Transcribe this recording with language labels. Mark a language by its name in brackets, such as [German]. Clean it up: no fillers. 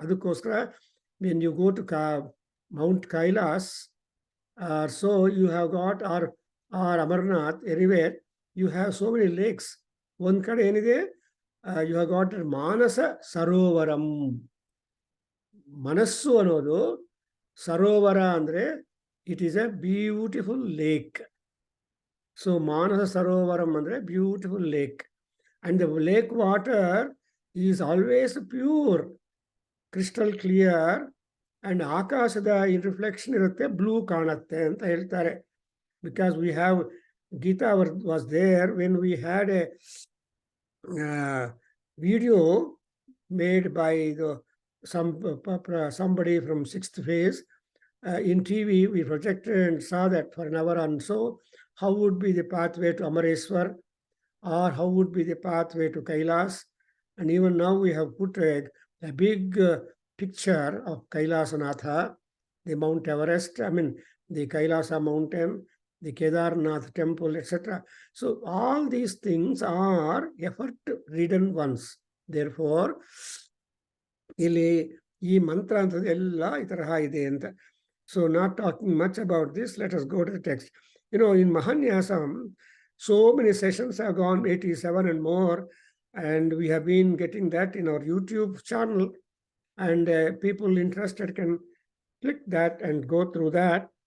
[English] ಅದಕ್ಕೋಸ್ಕರ when you go to mount Kailash, so you have got our Amarnath, anywhere you have so many lakes. [Kannada] ಒಂದು ಕಡೆ ಏನಿದೆ, [English] you have got [Kannada] ಮಾನಸ ಸರೋವರಂ. ಮನಸ್ಸು ಅನ್ನೋದು ಸರೋವರ ಅಂದರೆ [English] It is a beautiful lake. [Kannada] So ಮಾನಸ ಸರೋವರಂ ಅಂದರೆ beautiful lake. [English] And the lake water is always pure, crystal clear, and [Kannada] ಆಕಾಶದ reflection ಇರುತ್ತೆ, ಬ್ಲೂ ಕಾಣುತ್ತೆ ಅಂತ ಹೇಳ್ತಾರೆ. [English] Because we have Geeta was there when we had video made by somebody from 6th phase. In TV, we projected and saw that for an hour and so, how would be the pathway to Amareswar, or how would be the pathway to Kailas. And even now we have put a big picture of Kailasanatha, the Mount Everest, the Kailasa mountain, the Kedarnath temple, etc. So all these things are effort-ridden ones. [Kannada] Therefore, ಇಲ್ಲಿ ಈ ಮಂತ್ರ ಅಂತದೆಲ್ಲ ಈ ತರಹ ಇದೆ ಅಂತ. [English] So not talking much about this, let us go to the text. In Mahanyasa, so many sessions have gone, 87 and more, and we have been getting that in our YouTube channel, and people interested can click that and go through that.